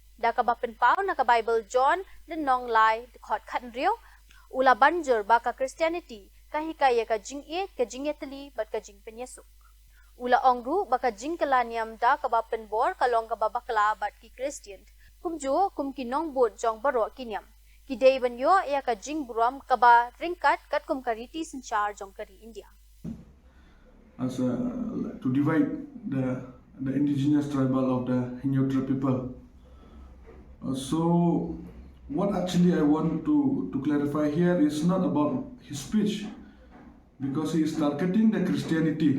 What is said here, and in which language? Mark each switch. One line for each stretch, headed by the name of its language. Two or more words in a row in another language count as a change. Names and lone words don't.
Khasi: Da ka bapenpao na ka Bible John den nong lai khot khan riu ula banjur baka Christianity ka Hikai ka Jingieit ka Jingietli bat ka Jingpynïasuk. Ula ongru baka jingkalaniam da ka bapenbor kalong ka babakla bat ki Christian. Kumju kum kinong bud jong baro kinyam. Kidei banyo ya ka jingburam ka ba ringkat kat kum kariti senchar jong kari India.
English: As to divide the indigenous tribal of the Hinyotra people. So what actually I want to clarify here is not about his speech, because he is targeting the Christianity.